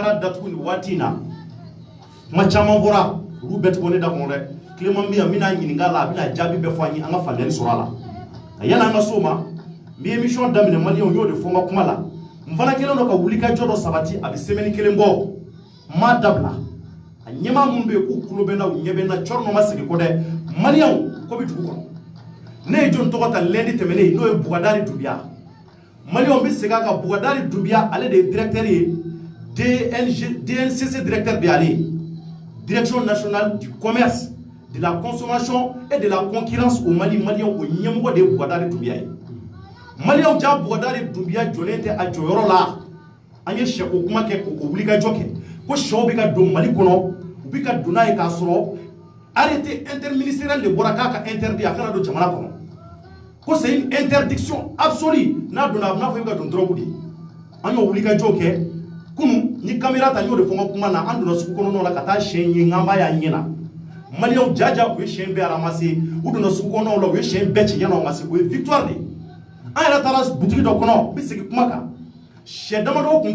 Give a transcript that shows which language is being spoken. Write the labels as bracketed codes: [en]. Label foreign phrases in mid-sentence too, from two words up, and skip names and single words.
[bm] taara datugu nin waati in na kuma caman fɔra olu bɛɛ tɛ ne da kɔnɔ dɛ Clément bɛ yan n bɛna ɲininka a la a bɛna jaabi bɛɛ fɔ an ye an ka faamuyali sɔrɔ a la yan'an ka s'o ma n bɛ émission daminɛ maliyɛnw y'o de fɔ n ka kuma la n fana kɛlen don ka wulikajɔ dɔ sabati a bɛ semaine kelen bɔ n m'a dabila a ɲɛmaa minnu bɛ yen k'u tulo bɛ n na u ɲɛ bɛ n na cɔrɔ ma segin kɔ dɛ maliyɛnw ko bɛ dugu kɔnɔ ne ye jɔn tɔgɔ ta lundi tɛmɛnen n'o ye Bougadari Doumbia maliyɛnw bɛ segin a kan Bougadari Doumbia ale de ye directeur ye DNCC directeur de y'ale ye [fr] direction nationale du commerce de la consommation et de la concurrence au Mali [bm] maliyɛnw o ɲɛmɔgɔ de ye Bougadari Doumbia ye maliyɛnw ja Bougadari Doumbia jɔlen tɛ a jɔyɔrɔ la an ye sɛko kuma kɛ k'o wulikajɔ kɛ ko sɛw bɛ ka don Mali kɔnɔ u bɛ ka don n'a ye k'a sɔrɔ [fr] arrêté interministériel [bm] de bɔra k'a ka interdit a kana don jamana kɔnɔ ko [fr] c'est une interdiction absolue [bm] n'a donna a bɛ n'a fɔ i bɛ ka don drogue de an y'o wulikajɔ kɛ kunun ni caméra ta n y'o de fɔ n ka kuma na an donna sugu kɔnɔnaw la ka taa siyɛn ye n k'an b'a y'a ɲɛ na maliyɛnw jaja u ye siyɛn bɛɛ ramassé u donna sugu kɔnɔnaw la u ye siyɛn bɛɛ ci yan'aw ka se o ye victoire de an yɛrɛ taara butigi dɔ kɔnɔ n bɛ segin kuma kan sɛ damadɔ tun